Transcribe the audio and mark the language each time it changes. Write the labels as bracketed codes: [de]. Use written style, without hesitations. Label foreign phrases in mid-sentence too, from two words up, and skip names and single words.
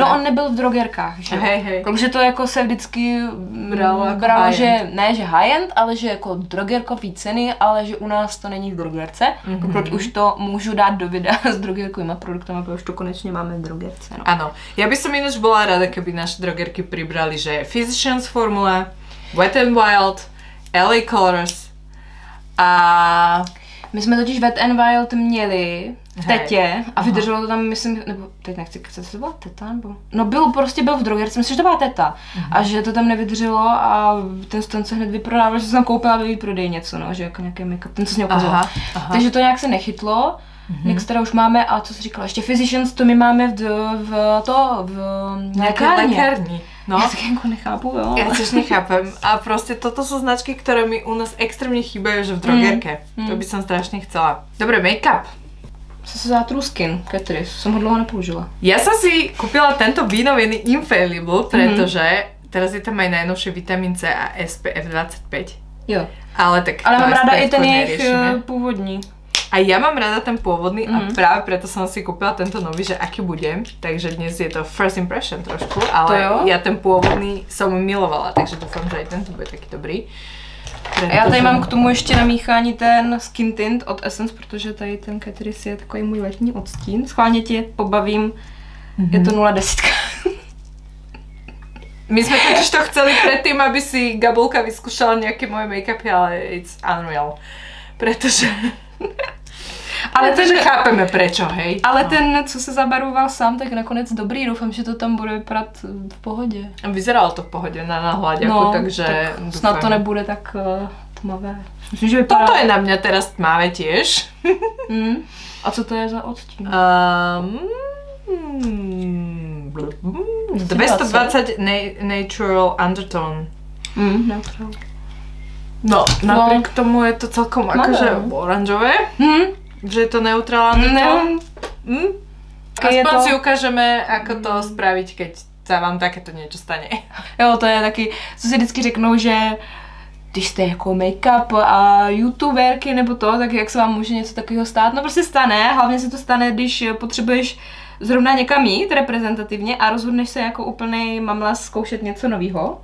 [cs] No, on nebyl v drogerkách, že? [sk] Hej. [cs] Takže to jako se vždycky bralo, že ne, že high-end, ale že jako drogerkový ceny, ale že u nás to není v drogerce. Proto už to můžu dát do videa s drogerkovýma produktama, protože už to konečně máme v drogerce. No. [sk] Ano, já bych som ináč bola rada, keby naše drogerky pribrali, že Physicians formula, Wet n Wild, LA Colors a... [cs] My jsme totiž Wet n Wild měli v Tetě a vydrželo to tam, myslím, nebo teď nechci kecat, to byla Teta, nebo... No byl v drogerce, myslím, že to byla Teta a že to tam nevydrželo a ten se hned vyprodával, že jsem tam koupila ve výprodej něco, no, že jako nějaký make-up, ten co jsi mě ukazoval. Takže to nějak se nechytlo, NYX teda už máme a co jsi říkala, ještě Physicians to my máme v lékárně. No. Já tak jako nechápu, jo. [sk] Ja tiež nechápem. A proste toto sú značky, ktoré mi u nás extrémne chýbajú, že v drogerke. To by som strašne chcela. Dobre, make-up. Zase Zátruskin, Catrice, som ho dlouho nepoužila. Ja som si kúpila tento vínovený Infallible, pretože teraz je tam aj najnovšie vitamín C a SPF 25. [cs] Jo. Ale mám ráda i ten jejich původní. [sk] A ja mám rada ten pôvodný a práve preto som si kúpila tento nový, že aký bude. Takže dnes je to [en] first impression [sk] trošku, ale ja ten pôvodný som milovala, takže dúfam, že aj tento bude taký dobrý. [cs] Já tady mám k tomu ještě namíchání ten Skin Tint od Essence, protože tady ten Catrice je takový můj letní odstín. Schválně tě pobavím, je to 0,10. [sk] My sme totiž to chceli predtým, aby si Gabulka vyskúšala nejaké moje make-upy, ale [en] it's unreal. [sk] Pretože... Ale ten, chápeme prečo, hej. Ale ten, [cs] co se zabaroval sám, tak nakonec dobrý, doufám, že to tam bude vypadat v pohodě. [sk] Vyzeralo to v pohodě na náhľaďaku, takže [cs] tak snad to nebude tak tmavé. Myslím, že vypadá... [sk] Toto je na mňa teraz tmavé tiež. [cs] A co to je za odstín? 220 Natural Undertone. Neutral. No, [sk] napriek tomu je to celkom akože oranžové. Že je to neutrálne. Aspoň si ukážeme, ako to spraviť, keď sa vám takéto niečo stane. [cs] Jo, to je taky, co si vždycky řeknou, že když jste jako make-up a youtuberky nebo to, tak jak se vám může něco takového stát? No prostě stane, hlavně se to stane, když potřebuješ zrovna někam jít reprezentativně a rozhodneš se jako úplnej mamlas zkoušet něco nového.